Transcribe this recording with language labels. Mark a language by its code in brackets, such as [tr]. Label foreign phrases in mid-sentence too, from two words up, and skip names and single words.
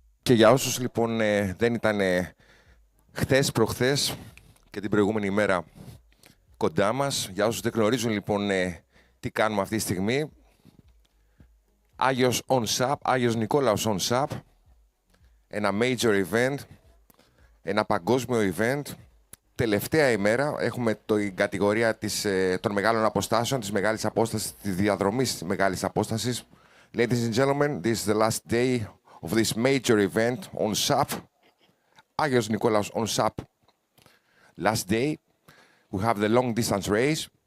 [el] Και για όσους λοιπόν δεν ήταν χθες, προχθές και την προηγούμενη ημέρα κοντά μας, για όσους δεν γνωρίζουν λοιπόν τι κάνουμε αυτή τη στιγμή, Άγιος Νικόλαος on SAP, ένα [en] major event, [el] ένα παγκόσμιο event. Τελευταία ημέρα έχουμε την κατηγορία των μεγάλων αποστάσεων, της μεγάλης απόστασης, της διαδρομής της μεγάλης απόστασης. [en] Ladies and gentlemen, this is the last day of this major event on SAP. Agios Nikolaos on SAP. Last day, we have the long distance race.